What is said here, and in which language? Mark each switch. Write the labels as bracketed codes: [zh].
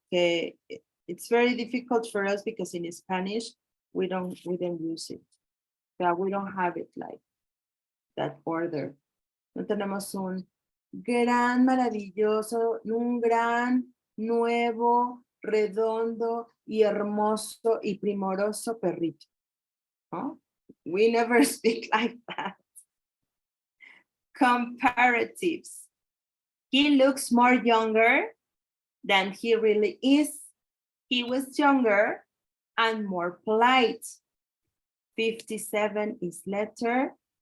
[en] It's very difficult for us because in Spanish, we don't use it. We don't have it like that order. [es] No tenemos un gran, maravilloso, un gran, nuevo, redondo y hermoso y primoroso perrito. ¿No? [en] We never speak like that. Comparatives. He looks more younger than he really is. He was younger and more polite. 57 is letter